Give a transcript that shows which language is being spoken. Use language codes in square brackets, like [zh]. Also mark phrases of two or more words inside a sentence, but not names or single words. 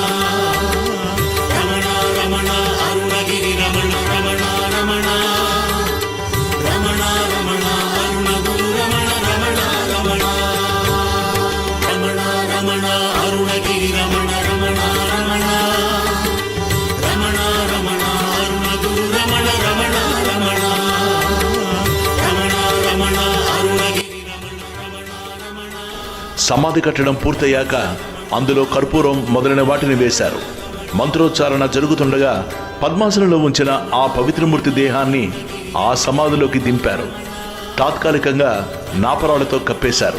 [ta] ரமணா ரமணா அருணகிரி ரமண ரமணா ரமணா ரமணா ரமணா அருணகுரு ரமண ரமணா ரமணா ரமணா ரமணா அருணகிரி ரமண ரமணா ரமணா ரமணா ரமணா அருணகுரு ரமண ரமணா ரமணா ரமணா ரமணா அருணகிரி [te] సమాధి కట్టడం పూర్తయ్యాక అందులో కర్పూరం మొదలైన వాటిని వేశారు. మంత్రోచ్చారణ జరుగుతుండగా పద్మాసనంలో ఉంచిన ఆ పవిత్రమూర్తి దేహాన్ని ఆ సమాధిలోకి దింపారు. తాత్కాలికంగా నాపరాలతో కప్పేశారు.